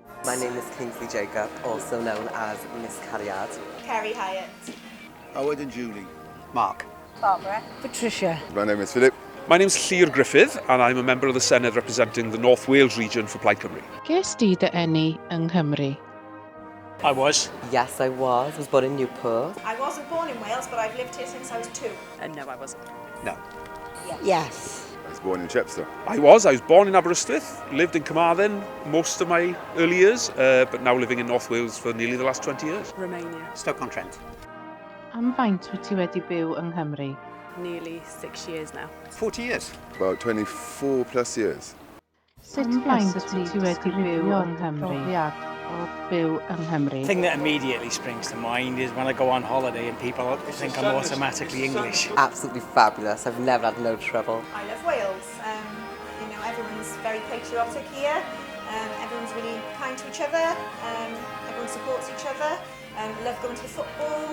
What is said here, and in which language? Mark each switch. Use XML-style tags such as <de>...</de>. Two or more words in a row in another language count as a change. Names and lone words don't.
<en>My name is Kingsley Jacob, also known as Miss Cariad. Carrie Hyatt. Howard and Julie. Mark. Barbara. Patricia. My name is Philip. My name's Llyr Griffith and I'm a member of the Senedd representing the North Wales region for Plaid Cymru.</en> <cy>Ges di dy eni yng Nghymru?</cy> <en>I was. Yes, I was. I was born in Newport. I wasn't born in Wales, but I've lived here since I was 2. No, I wasn't. No. Yes. I was born in Chepstow. I was born in Aberystwyth, lived in Carmarthen most of my early years, but now living in North Wales for nearly the last 20 years. Romania. Stoke-on-Trent.</en> <cy>Am faint wyt ti wedi byw yng Nghymru?</cy> <en>Nearly 6 years now. 40 years. About 24 plus years.</en> <cy>Sut faint wyt ti wedi byw yng Nghymru? O byw yng Nghymru?</cy> <en>The thing that immediately springs to mind is when I go on holiday and people think I'm automatically English. Absolutely fabulous. I've never had no trouble. I love Wales. Everyone's very patriotic here. Everyone's really kind to each other. Everyone supports each other. Love going to the football.</en>